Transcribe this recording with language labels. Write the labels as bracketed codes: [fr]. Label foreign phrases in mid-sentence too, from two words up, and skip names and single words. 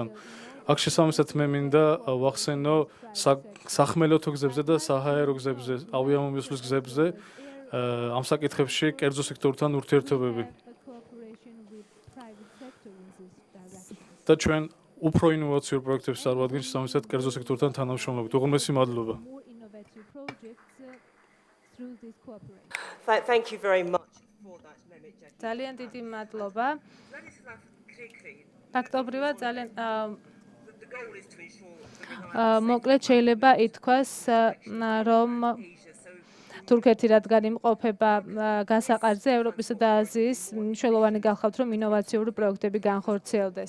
[ka] აქ შესაბამისად მე მინდა ვახსენო სახმელეთო გზებზე და საჰაერო გზებზე, ავიამომოსვლის გზებზე ამ საკითხებში კერძო სექტორთან ურთიერთობები. და ჩვენ უფრო ინოვაციურ პროექტებს წარმოადგენს შესაბამისად კერძო სექტორთან თანამშრომლობით. უღრმესი მადლობა. [en] Thank you very much for that, Mehmet. [ka] ძალიან დიდი მადლობა. ფაქტობრივად ძალიან მოკლედ შეიძლება ითქვას, რომ თურქეთი რადგან იმყოფება გასაყარზე ევროპისა და აზიის მნიშვნელოვანი გახავთ რომ ინოვაციური პროექტები განხორციელდეს.